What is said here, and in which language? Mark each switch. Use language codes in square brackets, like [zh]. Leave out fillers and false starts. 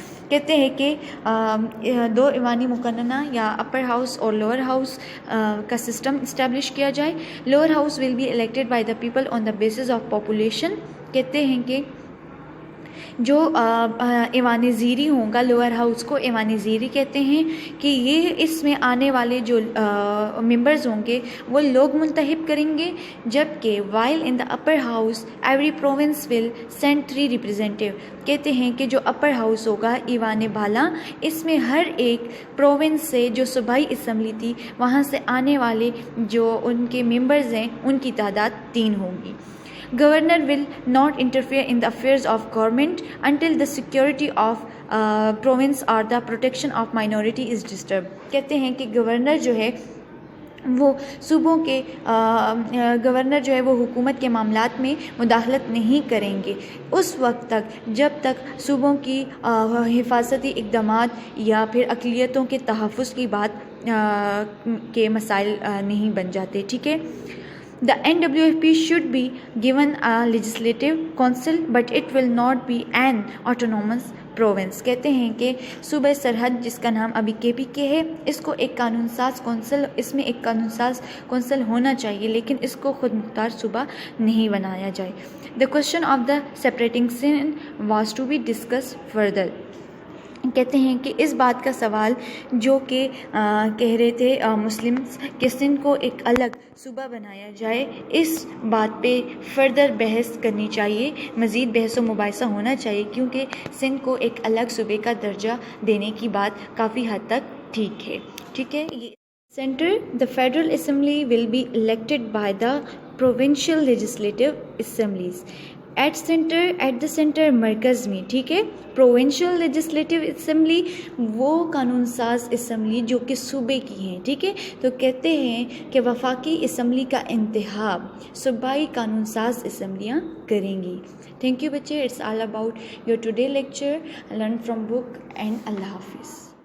[ur] کہتے ہیں کہ 2 ایوانی مقننہ یا اپر ہاؤس اور لوور ہاؤس کا سسٹم اسٹیبلش کیا جائے. [en] Lower house will be elected by the people on the basis of population. [ur] کہتے ہیں کہ جو ایوان زیری ہوں گا، لوور ہاؤس کو ایوان زیری کہتے ہیں، کہ یہ اس میں آنے والے جو ممبرز ہوں گے وہ لوگ منتخب کریں گے، جبکہ [en] While in the upper house every province will send 3 representative. [ur] کہتے ہیں کہ جو اپر ہاؤس ہوگا ایوان بالا، اس میں ہر ایک پروونس سے جو صوبائی اسمبلی تھی وہاں سے آنے والے جو ان کے ممبرز ہیں ان کی تعداد 3 ہوگی. [en] Governor will not interfere in the affairs of government until the security of province or the protection of minority is disturbed. [ur] کہتے ہیں کہ گورنر جو ہے وہ صوبوں کے گورنر جو ہے وہ حکومت کے معاملات میں مداخلت نہیں کریں گے اس وقت تک جب تک صوبوں کی حفاظتی اقدامات یا پھر اقلیتوں کے تحفظ کی بات کے مسائل نہیں بن جاتے. ٹھیک ہے. [en] The NWFP should be given a legislative council but it will not be an autonomous province. [ur] کہتے ہیں کہ صوبہ سرحد جس کا نام ابھی KPK ہے، اس کو ایک قانون ساز کونسل، اس میں ایک قانون ساز کونسل ہونا چاہیے، لیکن اس کو خود مختار صوبہ نہیں بنایا جائے. [en] The question of the separating Sindh was to be discussed further. [ur] کہتے ہیں کہ اس بات کا سوال جو کہ کہہ رہے تھے مسلم کہ سندھ کو ایک الگ صوبہ بنایا جائے، اس بات پہ فردر بحث کرنی چاہیے، مزید بحث و مباحثہ ہونا چاہیے، کیونکہ سندھ کو ایک الگ صوبے کا درجہ دینے کی بات کافی حد تک ٹھیک ہے. ٹھیک ہے. [en] centre the federal assembly will be elected by the provincial legislative assemblies at the centre [ur] مرکز میں. ٹھیک ہے. پروونشل لیجسلیٹو اسمبلی وہ قانون ساز اسمبلی جو کہ صوبے کی ہیں. ٹھیک ہے. تو کہتے ہیں کہ وفاقی اسمبلی کا انتخاب صوبائی قانون ساز اسمبلیاں کریں گی. [en] Thank you بچے. It's all about your today lecture. Learn from book and اللہ حافظ.